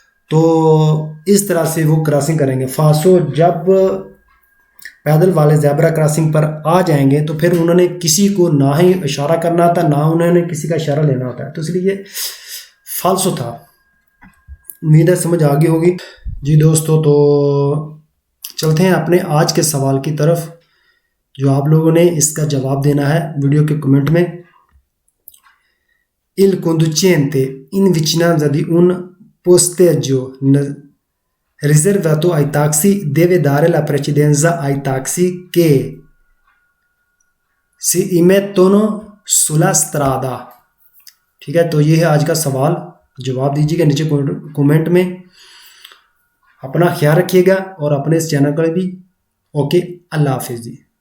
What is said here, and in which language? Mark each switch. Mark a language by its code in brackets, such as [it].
[hi] तो इस तरह से वो क्रॉसिंग करेंगे। फासो जब पैदल वाले ज़ेब्रा क्रॉसिंग पर आ जाएंगे तो फिर उन्होंने किसी को ना ही इशारा करना था ना उन्होंने किसी का इशारा लेना होता है, तो इसलिए फाल्सो था। उम्मीद है समझ आ गई होगी। जी दोस्तों, तो चलते हैं अपने आज के सवाल की तरफ, जो आप लोगों ने इसका जवाब देना है वीडियो के कमेंट में। [it] Il conducente in vicinanza di un posteggio riservato ai taxi deve dare la precedenza ai taxi che si immettono sulla strada। [hi] ठीक है, तो ये है आज का सवाल। जवाब दीजिएगा नीचे कमेंट में। अपना ख्याल रखिएगा और अपने इस चैनल पर भी। ओके, अल्लाह हाफिज़ जी।